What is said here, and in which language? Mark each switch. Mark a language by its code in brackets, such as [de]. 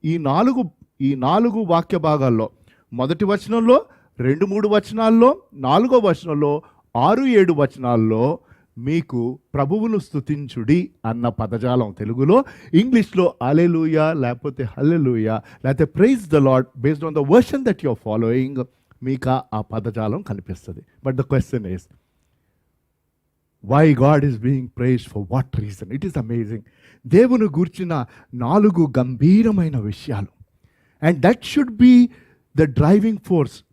[te] ఈ నాలుగు వాక్య భాగాల్లో మొదటి వచనంలో, 2-3 వచనాల్లో, 4వ వచనంలో, 6-7 వచనాల్లో మీకు ప్రభువును స్తుతించుడి అన్న పదజాలం తెలుగులో, ఇంగ్లీష్లో హల్లెలూయా లేకపోతే హల్లెలూయా లేకపోతే [en] praise the Lord, based on the version that you are following, [te] మీకు ఆ పదజాలం కనిపిస్తుంది. [en] But the question is, why God is being praised, for what reason? It is amazing. [te] దేవుని గూర్చిన 4 గంభీరమైన విషయాలు, [en] And that should be the driving force.